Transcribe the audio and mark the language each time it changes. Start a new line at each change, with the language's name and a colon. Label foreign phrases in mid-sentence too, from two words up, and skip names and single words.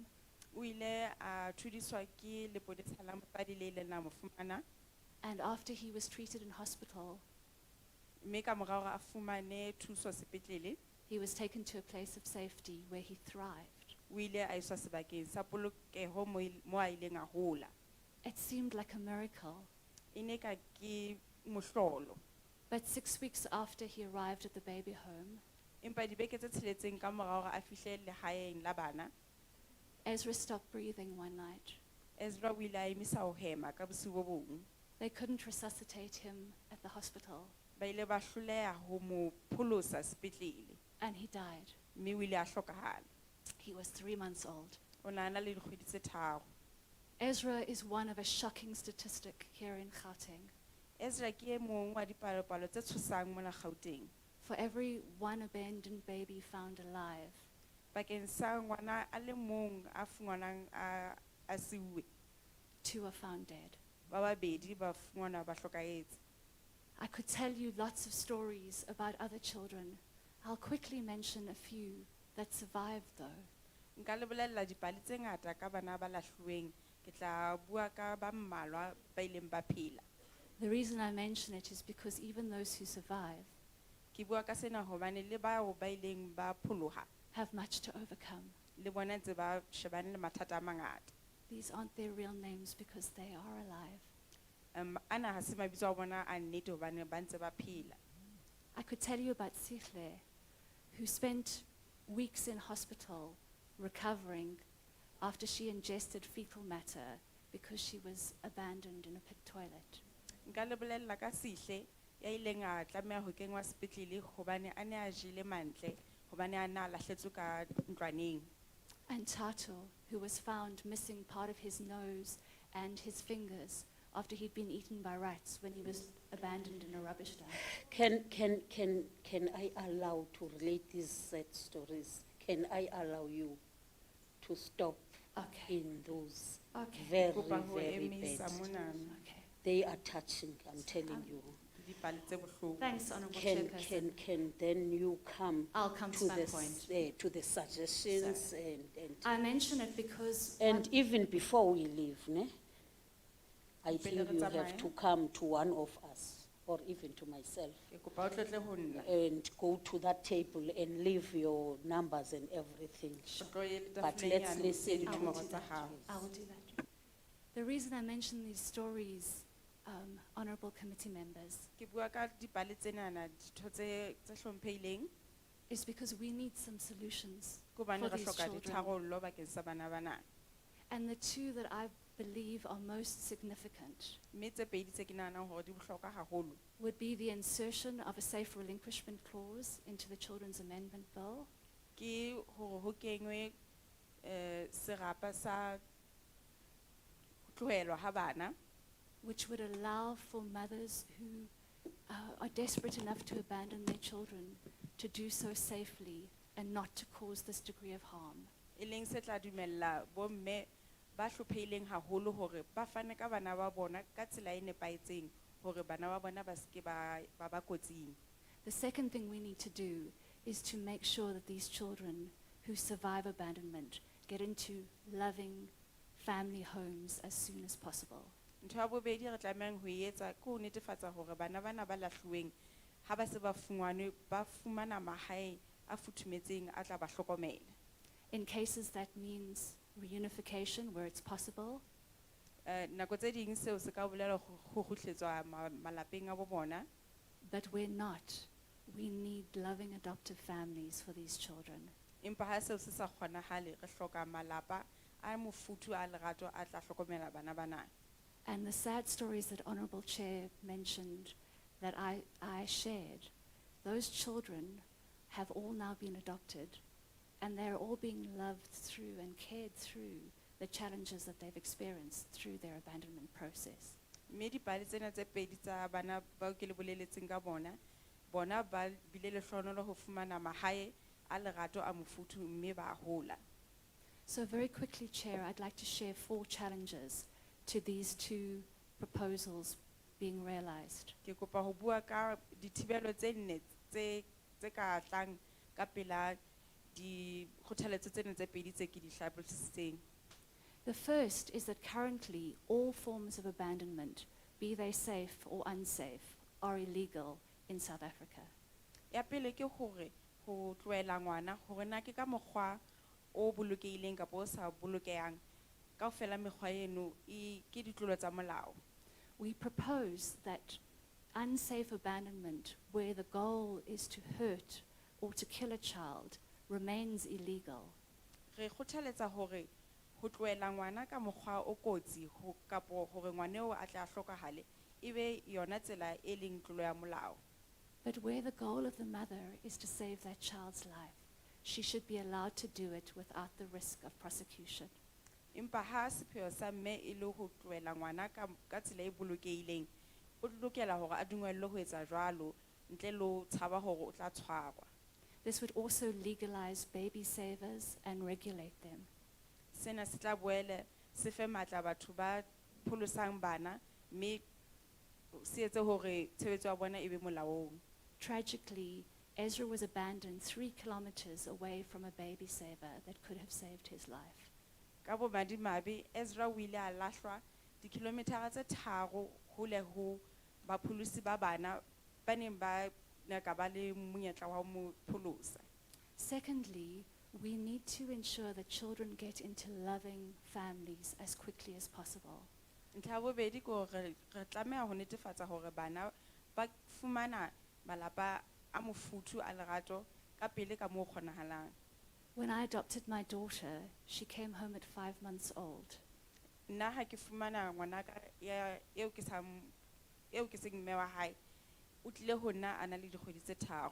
Southern Sotho: O ile a thudiswa ke lepodisa la mosadi le ileng la mo fumana,
English: and after he was treated in hospital,
Southern Sotho: mme ka mora hore a fumane thuso sepetlele,
English: he was taken to a place of safety where he thrived.
Southern Sotho: o ile a iswa sebakeng sa polokeho mo a ileng a hola.
English: It seemed like a miracle,
Southern Sotho: E ne ka ke mohlolo.
English: but 6 weeks after he arrived at the baby home,
Southern Sotho: Empa dibeke tse tsheletseng ka mora hore a fihle lehaeng la bana,
English: Ezra stopped breathing one night.
Southern Sotho: Ezra o ile a emisa ho hema ka bosiu bo bong.
English: They couldn't resuscitate him at the hospital,
Southern Sotho: Ba ile ba hloleha ho mo pholosa sepetlele,
English: and he died.
Southern Sotho: mme o ile a hlokahala.
English: He was 3 months old.
Southern Sotho: O na na le dikgwedi tse tharo.
English: Ezra is one of a shocking statistic here in Gauteng.
Southern Sotho: Ezra ke e mong wa dipalopalo tse tshosang mona Gauteng.
English: For every 1 abandoned baby found alive,
Southern Sotho: Bakeng sa ngwana a le mong a fungwanang a siuwe,
English: 2 are found dead.
Southern Sotho: ba babedi ba fungwana ba hlokahetse.
English: I could tell you lots of stories about other children. I'll quickly mention a few that survived though.
Southern Sotho: Nka le bolella dipale tse ngata ka bana ba lahluweng, ke tla bua ka ba mmalwa ba ileng ba phela.
English: The reason I mention it is because even those who survive
Southern Sotho: Ke bua ka sena hobane le bao ba ileng ba pholoha,
English: have much to overcome.
Southern Sotho: le bona ntse ba shebane le mathata a mangata.
English: These aren't their real names because they are alive.
Southern Sotho: Ana ha se mabitso a bona a nnete hobane ba ntse ba phela.
English: I could tell you about Sihle, who spent weeks in hospital recovering after she ingested fecal matter because she was abandoned in a pit toilet.
Southern Sotho: Nka le bolella ka Sihle ya ileng a tlameha ho kenngwa sepetlele hobane a ne a jele mantle hobane a na lahletswe ka ntlwaneng.
English: And Tato, who was found missing part of his nose and his fingers after he'd been eaten by rats when he was abandoned in a rubbish dump. Can I allow to relate these sad stories? Can I allow you to stop in those very,
Southern Sotho: Kopa ho
English: very
Southern Sotho: emisa
English: bad?
Southern Sotho: monana.
English: They are touching, I'm telling you.
Southern Sotho: Dipale tse bohloko.
English: Thanks, Honourable Chairperson. Can then you come I'll come to my point. To the suggestions and I mention it because and even before we leave, ne? I
Southern Sotho: Pele
English: think
Southern Sotho: re
English: you have
Southern Sotho: tsamaya.
English: to come to one of us. or even to myself,
Southern Sotho: Ke kopa o tlotle ho nna.
English: and go to that table and leave your numbers and everything.
Southern Sotho: O tlo ye
English: But
Southern Sotho: tafoleng
English: let's
Southern Sotho: yane, o
English: listen
Southern Sotho: siye
English: to
Southern Sotho: dinomoro tsa hao.
English: I will do that. The reason I mention these stories, honorable committee members,
Southern Sotho: Ke bua ka dipale tsenana, ditho tse hlomphehileng,
English: is because we need some solutions
Southern Sotho: ke hobane
English: for
Southern Sotho: re
English: these
Southern Sotho: hloka
English: children.
Southern Sotho: ditharollo bakeng sa bana bana.
English: And the two that I believe are most significant
Southern Sotho: Mme tse pedi tse ke nahanang hore di bohlokwa haholo,
English: would be the insertion of a safe relinquishment clause into the Children's Amendment Bill,
Southern Sotho: ke hore ho kenywe serapa sa ho tlohelwa ha bana,
English: which would allow for mothers who are desperate enough to abandon their children to do so safely and not to cause this degree of harm.
Southern Sotho: e leng se tla dumella bomme ba hlopheileng haholo hore ba fane ka bana ba bona ka tsela e nepahetseng hore bana ba bona ba ske ba kotsing.
English: The second thing we need to do is to make sure that these children who survive abandonment get into loving family homes as soon as possible.
Southern Sotho: Ntho ya bobedi re tlamehang ho e etsa ke ho netefatsa hore bana bana ba lahluweng ha ba se ba fungwane ba fumana mahae a futhumetseng a tla ba hlokomela.
English: In cases that means reunification where it's possible,
Southern Sotho: Nako tse ding seo se ka bolela ho kgutletswa malapeng a bo bona,
English: but we're not. We need loving adoptive families for these children.
Southern Sotho: empa ha seo se sa kgonahale re hloka malapa a mofuthu a lerato a tla hlokomela bana bana.
English: And the sad stories that Honourable Chair mentioned that I shared, those children have all now been adopted and they're all being loved through and cared through the challenges that they've experienced through their abandonment process.
Southern Sotho: Mme dipale tsena tse pedi tsa bana bao ke le boleletseng ka bona ba bile lehlohonolo ho fumana mahae a lerato a mofuthu mme ba hola.
English: So very quickly, Chair, I'd like to share 4 challenges to these 2 proposals being realized.
Southern Sotho: Ke kopa ho bua ka dithibelo tse nne tse ka tlang ka pela di kgothaletso tsena tse pedi tse ke di hlalositseng.
English: The first is that currently all forms of abandonment, be they safe or unsafe, are illegal in South Africa.
Southern Sotho: Ya pele ke hore ho tloela ngwana hore na ke ka mokgwa o bolokehileng kapa o sa bolokehang kaofela mekgwa eno ke ditlolo tsa molao.
English: We propose that unsafe abandonment where the goal is to hurt or to kill a child remains illegal.
Southern Sotho: Re kgothaletsa hore ho tloela ngwana ka mokgwa o kotsi kapo hore ngwaneo a tla hlokahale ebe yona tsela e leng tlolo ya molao.
English: But where the goal of the mother is to save that child's life, she should be allowed to do it without the risk of prosecution.
Southern Sotho: Empa ha sepheo sa mme e le ho tloela ngwana ka tsela e bolokehileng, o lokela hore a dumellwe ho etsa jwalo ntle le ho tshaba hore o tla tshwarwa.
English: This would also legalize baby savers and regulate them.
Southern Sotho: Sena se tla boele se fe matla batho ba pholosang bana mme se etse hore tshebetso ya bona e be molaong.
English: Tragically, Ezra was abandoned 3 kilometers away from a baby saver that could have saved his life.
Southern Sotho: Ka bomadimabe Ezra o ile a lahlwa dikilometara tse 3 hole ho bapholosi ba bana ba neng ba nyaka ba le monyetla wa mo pholosa.
English: Secondly, we need to ensure that children get into loving families as quickly as possible.
Southern Sotho: Ntlha ya bobedi ke hore re tlameha ho netefatsa hore bana ba fumana malapa a mofuthu a lerato ka pele ka moo kgonahalang.
English: When I adopted my daughter, she came home at 5 months old.
Southern Sotho: Nna ha ke fumana ngwanaka eo ke seng mme wa hae o tlile ho nna a na le dikgwedi tse 3.